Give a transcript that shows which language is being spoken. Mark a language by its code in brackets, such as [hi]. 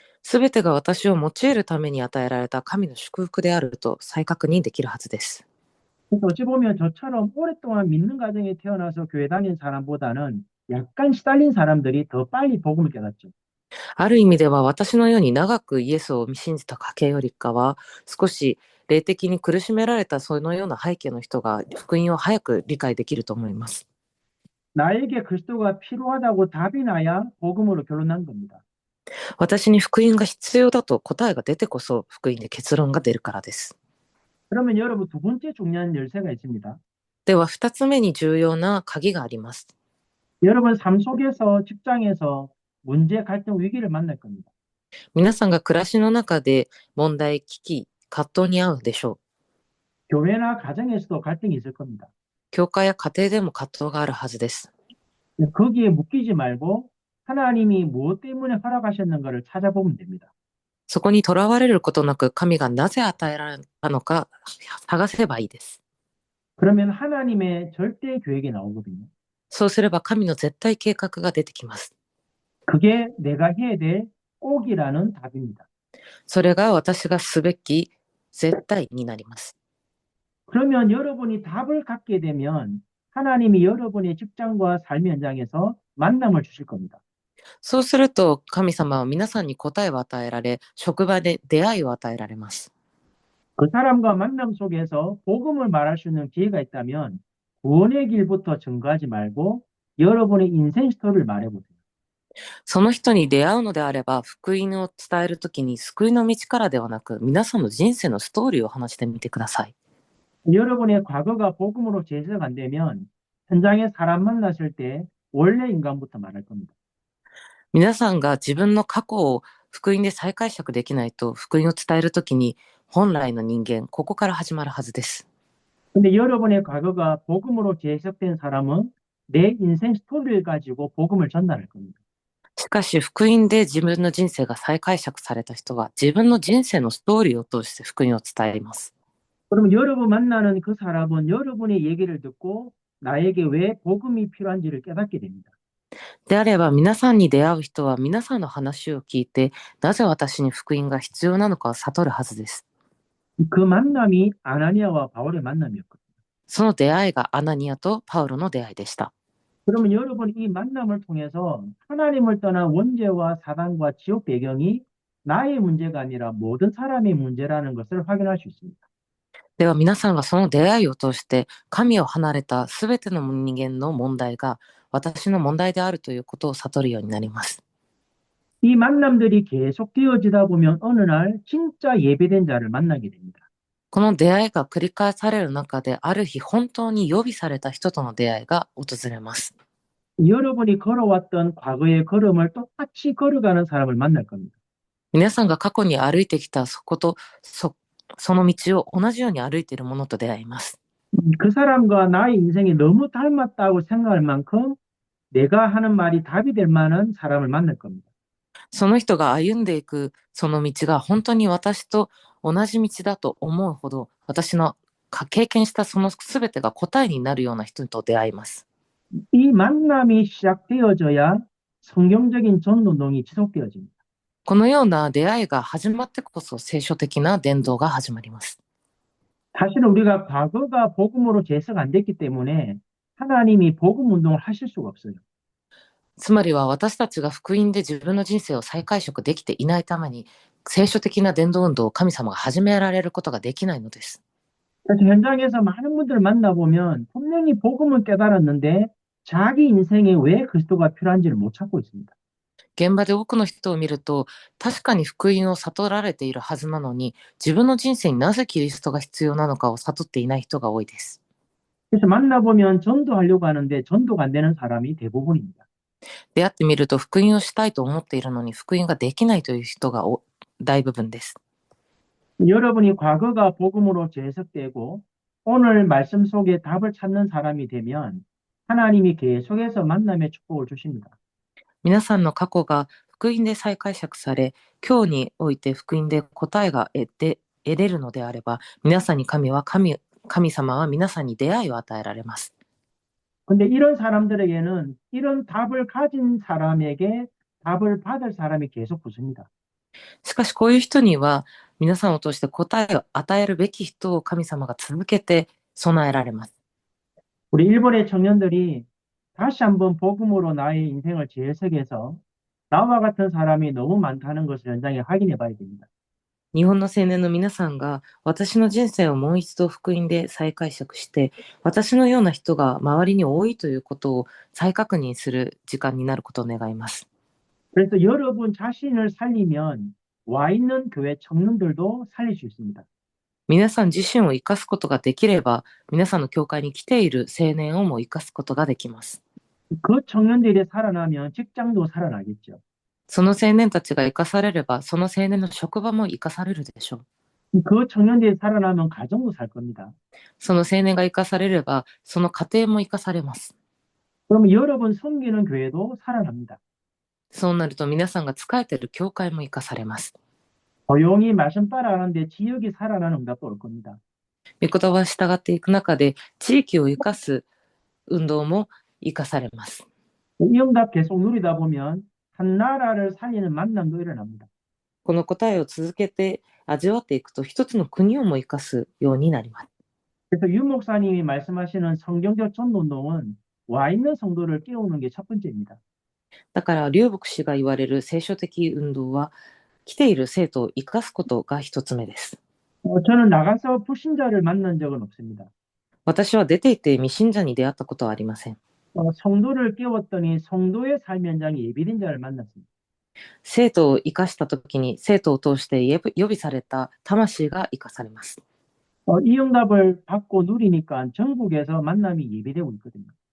[ja] すべてが私を用いるために与えられた神の祝福であると再確認できるはずです。 [ko] 그래서 어찌 보면 저처럼 오랫동안 믿는 가정에 태어나서 교회 다닌 사람보다는 약간 시달린 사람들이 더 빨리 복음을 깨닫죠. [ja] ある意味では私のように長くイエスを信じた家系よりかは、少し霊的に苦しめられたそのような背景の人が福音を早く理解できると思います。 [ko] 나에게 그리스도가 필요하다고 답이 나야 복음으로 결론난 겁니다. [ja] 私に福音が必要だと答えが出てこそ福音で結論が出るからです。 [ko] 그러면 여러분 두 번째 중요한 열쇠가 있습니다. [ja] では2つ目に重要な鍵があります。 [ko] 여러분 삶 속에서 직장에서 문제, 갈등, 위기를 만날 겁니다. [ja] 皆さんが暮らしの中で問題、危機、葛藤に遭うでしょう。 [ko] 교회나 가정에서도 갈등이 있을 겁니다. [ja] 教会や家庭でも葛藤があるはずです。 [ko] 거기에 묶이지 말고 하나님이 무엇 때문에 허락하셨는가를 찾아보면 됩니다. [ja] そこにとらわれることなく、神がなぜ与えられたのか探せばいいです。 [ko] 그러면 하나님의 절대 계획이 나오거든요. [ja] そうすれば神の絶対計画が出てきます。 [ko] 그게 내가 해야 될 꼭이라는 답입니다. [ja] それが私がすべき絶対になります。 [ko] 그러면 여러분이 답을 갖게 되면 하나님이 여러분의 직장과 삶의 현장에서 만남을 주실 겁니다. [ja] そうすると神様は皆さんに答えを与えられ、職場で出会いを与えられます。 [ko] 그 사람과 만남 속에서 복음을 말할 수 있는 기회가 있다면 구원의 길부터 증거하지 말고 여러분의 인생 스토리를 말해보세요. [ja] その人に出会うのであれば、福音を伝えるときに救いの道からではなく、皆さんの人生のストーリーを話してみてください。 [ko] 여러분의 과거가 복음으로 재해석 안 되면 현장에 사람 만났을 때 원래 인간부터 말할 겁니다. [ja] 皆さんが自分の過去を福音で再解釈できないと、福音を伝えるときに本来の人間、ここから始まるはずです。 [ko] 근데 여러분의 과거가 복음으로 재해석된 사람은 내 인생 스토리를 가지고 복음을 전달할 겁니다. [ja] しかし福音で自分の人生が再解釈された人は、自分の人生のストーリーを通して福音を伝えます。 [ko] 그러면 여러분 만나는 그 사람은 여러분의 얘기를 듣고 나에게 왜 복음이 필요한지를 깨닫게 됩니다. [ja] であれば、皆さんに出会う人は皆さんの話を聞いて、なぜ私に福音が必要なのかを悟るはずです。 [ko] 그 만남이 아나니아와 바울의 만남이었거든요. [ja] その出会いがアナニアとパウロの出会いでした。 [ko] 그러면 여러분 이 만남을 통해서 하나님을 떠난 원죄와 사단과 지옥 배경이 나의 문제가 아니라 모든 사람의 문제라는 것을 확인할 수 있습니다. [ja] では皆さんがその出会いを通して神を離れたすべての人間の問題が私の問題であるということを悟るようになります。 [ko] 이 만남들이 계속 되어지다 보면 어느 날 진짜 예배된 자를 만나게 됩니다. [ja] この出会いが繰り返される中である日本当に予備された人との出会いが訪れます。 [ko] 여러분이 걸어왔던 과거의 걸음을 똑같이 걸어가는 사람을 만날 겁니다. [ja] 皆さんが過去に歩いてきたその道を同じように歩いている者と出会います。 [ko] 그 사람과 나의 인생이 너무 닮았다고 생각할 만큼 내가 하는 말이 답이 될 만한 사람을 만날 겁니다. [ja] その人が歩んでいくその道が本当に私と同じ道だと思うほど、私の経験したその全てが答えになるような人と出会います。 [ko] 이 만남이 시작되어져야 성경적인 전도운동이 지속되어집니다. [ja] このような出会いが始まってこそ聖書的な伝道が始まります。 [ko] 사실은 우리가 과거가 복음으로 재해석 안 됐기 때문에 하나님이 복음 운동을 하실 수가 없어요. [ja] つまりは私たちが福音で自分の人生を再解釈できていないために、聖書的な伝道運動を神様が始められることができないのです。 [ko] 그래서 현장에서 많은 분들을 만나보면 분명히 복음을 깨달았는데 자기 인생에 왜 그리스도가 필요한지를 못 찾고 있습니다. [ja] 現場で多くの人を見ると、確かに福音を悟られているはずなのに、自分の人生になぜキリストが必要なのかを悟っていない人が多いです。 [ko] 그래서 만나보면 전도하려고 하는데 전도가 안 되는 사람이 대부분입니다. [ja] 出会ってみると福音をしたいと思っているのに福音ができないという人が大部分です。 [ko] 여러분이 과거가 복음으로 재해석되고 오늘 말씀 속에 답을 찾는 사람이 되면 하나님이 계속해서 만남의 축복을 주십니다. [ja] 皆さんの過去が福音で再解釈され、今日において福音で答えが得れるのであれば、皆さんに神様は皆さんに出会いを与えられます。 [ko] 근데 이런 사람들에게는 이런 답을 가진 사람에게 답을 받을 사람이 계속 붙습니다. [ja] しかしこういう人には皆さんを通して答えを与えるべき人を神様が続けて備えられます。 [ko] 우리 일본의 청년들이 다시 한번 복음으로 나의 인생을 재해석해서 나와 같은 사람이 너무 많다는 것을 현장에 확인해 봐야 됩니다. [ja] 日本の青年の皆さんが私の人生をもう一度福音で再解釈して、私のような人が周りに多いということを再確認する時間になることを願います。 [ko] 그래서 여러분 자신을 살리면 와 있는 교회 청년들도 살릴 수 있습니다. [ja] 皆さん自身を生かすことができれば、皆さんの教会に来ている青年をも生かすことができます。 [ko] 그 청년들이 살아나면 직장도 살아나겠죠. [ja] その青年たちが生かされれば、その青年の職場も生かされるでしょう。 [ko] 그 청년들이 살아나면 가정도 살 겁니다. [ja] その青年が生かされれば、その家庭も生かされます。 [ko] 그러면 여러분 섬기는 교회도 살아납니다. [ja] そうなると皆さんが仕えている教会も生かされます。 [ko] 조용히 말씀 따라가는데 지역이 살아나는 응답도 올 겁니다. [ja] 御言葉を従っていく中で、地域を生かす運動も生かされます。 [ko] 이 응답 계속 누리다 보면 한 나라를 살리는 만남도 일어납니다. [ja] この答えを続けて味わっていくと、一つの国をも生かすようになります。 [ko] 그래서 윤 목사님이 말씀하시는 성경적 전도운동은 와 있는 성도를 깨우는 게 첫 번째입니다. [ja] だから、劉牧師が言われる聖書的運動は、来ている生徒を生かすことが一つ目です。 [ko] 저는 나가서 불신자를 만난 적은 없습니다. [ja] 私は出ていて未信者に出会ったことはありません。 [ko] 성도를 깨웠더니 성도의 삶 현장에 예비된 자를 만났습니다. [ja] 生徒を生かしたときに、生徒を通して予備された魂が生かされます。 [ko] 이 응답을 받고 누리니까 전국에서 만남이 예비되고 있거든요.